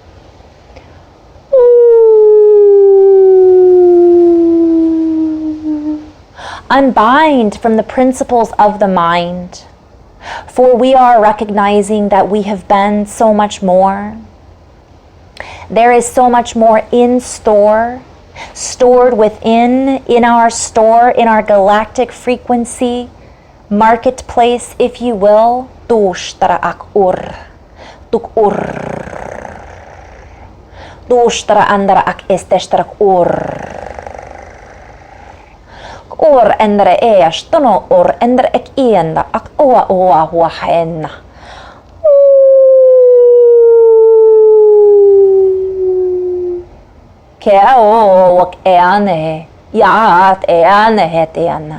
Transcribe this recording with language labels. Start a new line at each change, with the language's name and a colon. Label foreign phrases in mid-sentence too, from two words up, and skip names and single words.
English: Unbind from the principles of the mind, for we are recognizing that we have been so much more. There is so much more in store, stored within, in our store, in our galactic frequency, marketplace, if you will. Dushtara ak ur, tuk ur. Dushtara andara ak esteshtarak ur. Or ändra är stono or ändra ek enda ak oa hua henna. Kea o ene yaat ene het ena.